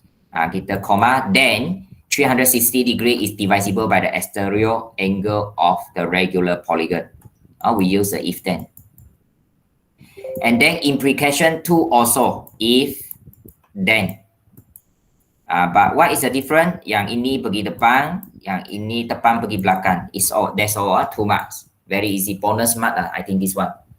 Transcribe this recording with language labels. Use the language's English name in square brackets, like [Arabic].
[Malay] Kita [English] comma, then 360 degree is divisible by the exterior angle of the regular polygon. We use the if then. And then implication 2 also, if then. But what is the difference? [Malay] Yang ini pergi depan, yang ini depan pergi belakang. [English] That's all, 2 marks. Very easy, bonus mark I think this one.